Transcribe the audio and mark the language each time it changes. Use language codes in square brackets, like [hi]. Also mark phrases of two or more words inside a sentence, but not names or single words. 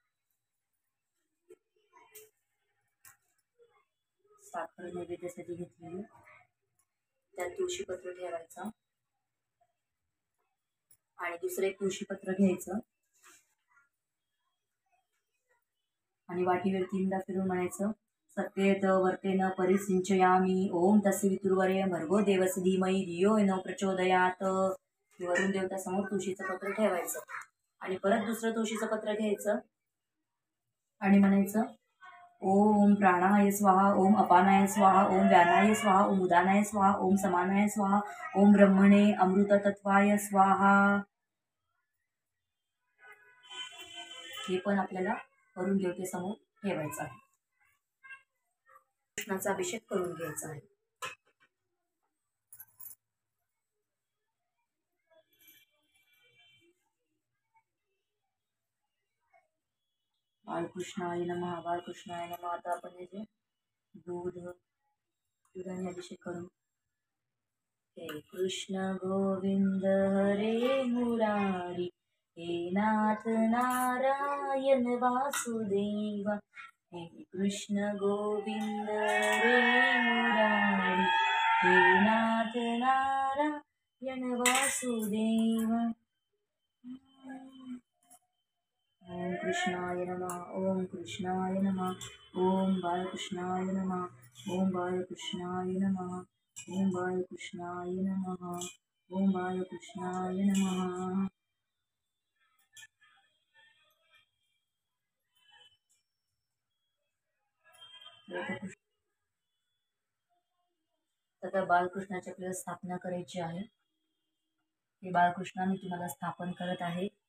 [mr] साखर नैवेद्यासाठी घेतलेली, त्यात तुळशीपत्र ठेवायचा आणि दुसरं एक तुळशीपत्र घ्यायचं आणि वाटीवर 3दा फिरून म्हणायचं [sa] सत्येत वर्तेन परिसिंचयामी, ओम तस्य वितुर्वरेण्यं भर्गो देवस्य धीमहि धियो न प्रचोदयात. [mr] वरुण देवता समोर तुळशीचं पत्र ठेवायचं आणि परत दुसरं तुळशीचं पत्र घ्यायचं आणि म्हणायचं [sa] ओम प्राणाय स्वाहा, ओम अपानाय स्वाहा, ओम व्यानाय स्वाहा, ओम उदानाय स्वाहा, ओम समानाय स्वाहा, ओम ब्रह्मणे अमृतत्वाय स्वाहा. [mr] हे पण आपल्याला वरुण देवतेसमोर ठेवायचं आहे. कृष्णाचा अभिषेक करून घ्यायचा आहे. [sa] बालकृष्णाय नमः, बालकृष्णाय नमः. [mr] आता आपण याचे दुधाने अभिषेक करून [sa] हे कृष्ण गोविंद हरे मुरारी, हे नाथ नारायण वासुदेव, हे कृष्ण गोविंद हरे मुरारी, हे नाथ नारायण वासुदेव. ओम कृष्णाय नमः, ओम कृष्णाय नमः, ओम बालकृष्णाय नमः, ओम बालकृष्णाय नमः. ओम बालकृष्णाय नमः. ओम बालकृष्णाय नमः. [mr] आता बालकृष्णाची आपल्याला स्थापना करायची आहे. हे बालकृष्ण मी तुम्हाला स्थापन करत आहे.